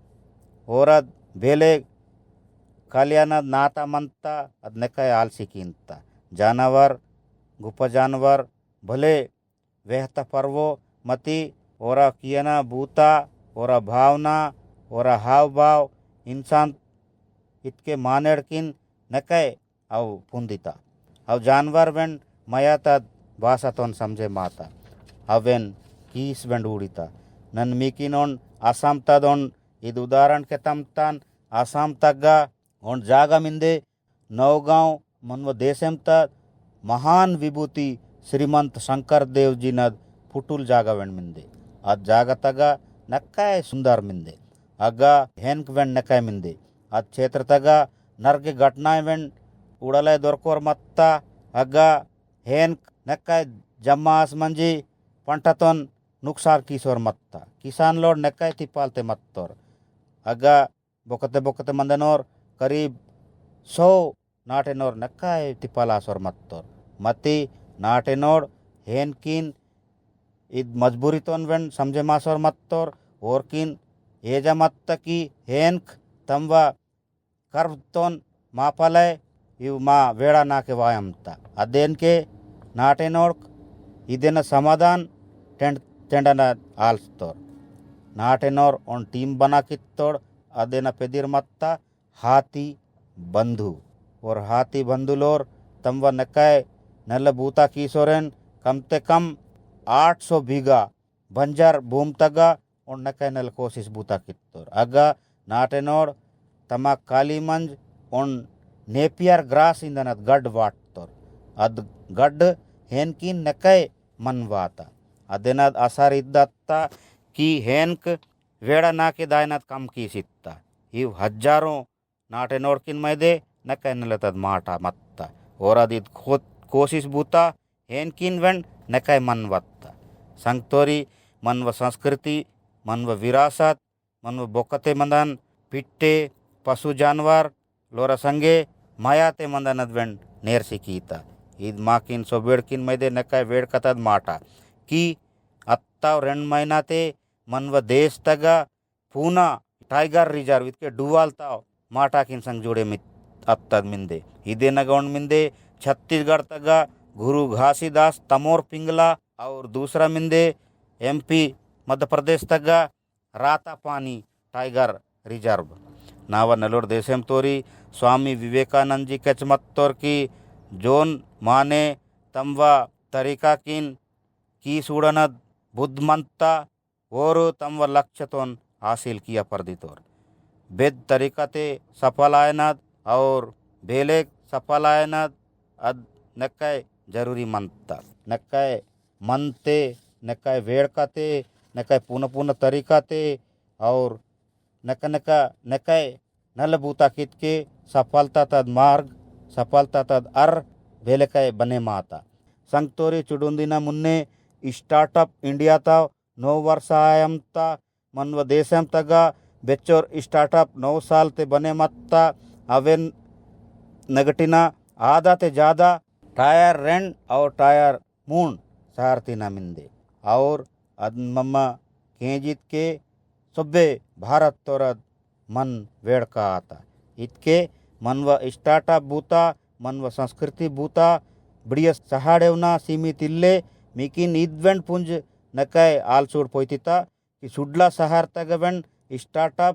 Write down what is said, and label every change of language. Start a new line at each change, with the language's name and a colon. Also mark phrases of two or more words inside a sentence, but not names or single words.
Gondi: ओरद बेले कल्याण नाता मंता अद नकय आलसी कीनता जानवर गुप जानवर भले वेहता पर्वो मती ओरा कियना बूता ओरा भावना ओरा हाव भाव इंसान इतके मानेड़ किन नकय अव पुंदिता अव जानवर वेन मयाता भाषा तोन समझे माता अवेन कीस वेंड उड़ीता नन मीकिनोन आसाम तदोन इद उदाहरण के तमतान आसाम तग्गा ओन जागा मिंदे नौगांव मनव देशेम तद महान विभूति श्रीमंत शंकर देव जी नद फुटुल जागा वेंड मिंदे अद जागा तगा नक्काय सुंदर मिंदे अग्गा हेन्क वेंड नक्काय मिंदे अद क्षेत्र तगा नर्गे घटनाएं वेंड उड़ालय दोरकोर मत्ता अग्गा हेन्क नक्काय जम्मास मंजी पंटतोन नुकसान किशोर मत्ता किसान लोड नक्काय तिपालते मत्तोर अग्गा बोकते मंदनोर करीब 100 नाटेनोर नक्काय तिपालासोर मत्तोर मती नाटेनोर हेनकिन इद मजबूरी तोन वेंड समझे मासोर मत्तोर और किन एजा मत्त की हेनक तंवा कर्व तोन मापालय यू मा वेड़ा ना के वायमता अदेन के नाटेनोर इदेन समाधान टेंडन आल्स्तोर नाटेनोर ओन टीम बना कित्तोड़ अदेन पेदिर मत्ता हाथी बंधु और हाथी बंधु लोर तंवा नकाय नल बूता कीसोरेन कम ते कम 800 बीघा बंजर भूम तगा और नकाय नल कोशिश बूता कित्तोर अगा नाटेनोड़ तमा काली मंज ओन
English: Napier grass
Gondi: इंदनत गड वाटतोर अद गड हेनकिन नकाय मनवाता अदेनद आसार इद्दत्ता की हेनक वेड़ा ना के दायनत कम की सित्ता इव हजारों नाटेनोड़ किन मैदे नकाय नलतद माटा मत्ता और अदित कोशिश बूता हेनकिन वेंड नकाय मनवत्ता संगतोरी मनव संस्कृति मनव विरासत मनव बोकते मंदन पिट्टे पशु जानवर लोरा संगे मायाते मंदनद वेंड नेरसी कीता ईद माकिन सोबेड़किन मैदे नकाय वेड़ कतद माटा की अत्ताव 2 महीनाते मनव देश तगा पूना टाइगर रिजर्व इतके डुवालताव माटा किन संग जोड़े मित अत्तद मिंदे इदे नगौन मिंदे छत्तीसगढ़ तगा गुरु घासीदास तमोर पिंगला और दूसरा मिंदे MP मध्य प्रदेश तगा राता पानी टाइगर रिजर्व नावा नलोर देशेम तोरी स्वामी विवेकानंद जी कचमत्तोर की जोन माने तमवा तरीका किन की सूड़नद बुद्धमंता और तमवा लक्ष्य तोन हासिल किया परदितोर बेद तरीकाते सफल आयनद और बेलेग सफल आयनद अद नक्काय जरूरी मनता नक्काय मनते नक्काय वेड़काते नक्काय पूर्ण तरीकाते और नक्काय नलबूता कित के सफलता तद मार्ग सफलता तद भेलेकाय बने माता संगतोरी चुडुंदिना मुन्ने स्टार्टअप इंडिया ता 9 वर्ष आयमता मनव देशम तगा बेच्चोर स्टार्टअप 9 साल ते बने मत्ता अवेन नगटिना आधा ते ज़्यादा टायर रेंड और टायर मून सहारती ना मिंदे और अदमम्मा केंजित के सब्बे भारत तोरद मन वेड़ का आता इतके मनव स्टार्टअप बूता मनव संस्कृति बूता बढ़िया सहाडेवना सीमित इल्ले मीकिन इद्वेंड पुंज नकाय आलसूड पोइतिता कि सुडला सहार तगवेंड स्टार्टअप